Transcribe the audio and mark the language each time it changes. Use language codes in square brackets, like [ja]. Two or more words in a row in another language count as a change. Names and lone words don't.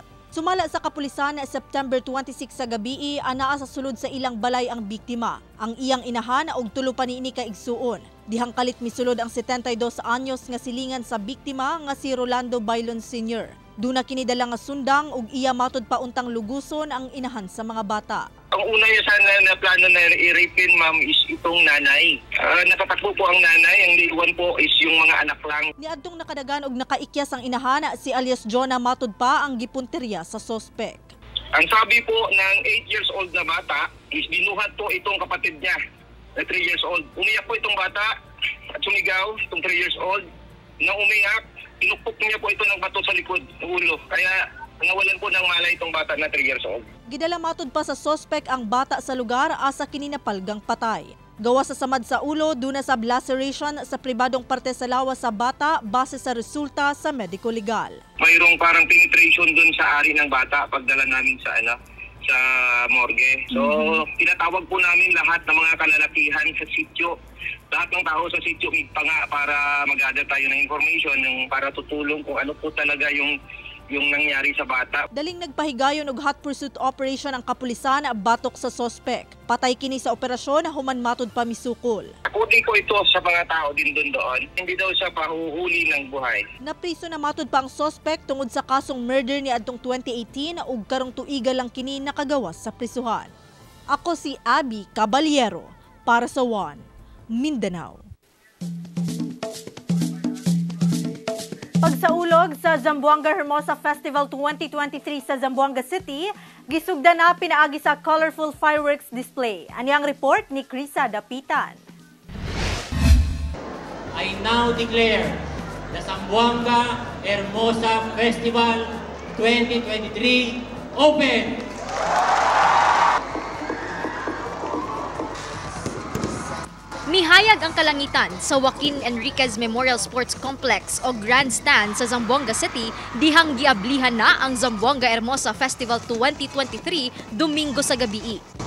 [ceb] Sumala sa kapulisan September 26 sa gabi, anaa sa sulod sa ilang balay ang biktima. Ang iyang inahan og tulo pa niini ka igsuon. Dihang kalit misulod ang 72 anyos nga silingan sa biktima nga si Rolando Bailon Sr. Duna kini dala nga sundang ug iya matud pa untang luguson ang inahan sa mga bata. [tl] Ang una niya sana na plano na i-rapin, ma'am, is itong nanay. Natatakbo po ang nanay, ang liwan po is yung mga anak lang. [ceb] Niadtong nakadagan og nakaikyas ang inahan si alias Jonah matud pa ang gipunteriya sa sospek. [tl] Ang sabi po ng [en] 8 years old [tl] na bata is binuhat po itong kapatid niya na [en] 3 years old. [tl] Umiyak po itong bata at sumigaw, itong [en] 3 years old. [tl] Nang umiyak, inupok niya po ito ng bato sa likod ng ulo. Kaya nawalan po ng malay itong bata na [en] 3 years old. [ceb] Gidala matud pa sa sospek ang bata sa lugar asa kini napalgang patay. Gawa sa samad sa ulo, duna sa laceration sa pribadong parte sa lawas sa bata base sa resulta sa medico legal. [tl] Mayroong parang penetration dun sa ari ng bata pagdala namin sa sa morgue. So, tinatawag po namin lahat ng mga kalalakihan sa sitio. Lahat ng tao sa sitio Megpanga para mag-gather tayo ng information para tutulong kung ano po talaga yung nangyari sa bata. [ceb] Daling nagpahigayon og [en] hot pursuit operation [ceb] ang kapulisan batok sa sospek. Patay kini sa operasyon human matud pa misukol. [tl] According po ito sa mga tao din doon, hindi daw siya pahuhuli ng buhay. [ceb] Napriso na matud pa ang sospek tungod sa kasong murder ni adtong 2018 ug karong tuiga lang kini nakagawas sa prisuhan. Ako si Abby Caballero para sa One Mindanao. Pagsaulog sa Zamboanga Hermosa Festival 2023 sa Zamboanga City, gisugda na pinaagi sa [en] colorful fireworks display. [ceb] Ani ang report ni Krisa Dapitan. [en] I now declare the Zamboanga Hermosa Festival 2023 open. [ceb] Mihayag ang kalangitan sa Joaquin Enriquez Memorial Sports Complex o Grandstand sa Zamboanga City dihang giablihan na ang Zamboanga Hermosa Festival 2023 Domingo sa gabi.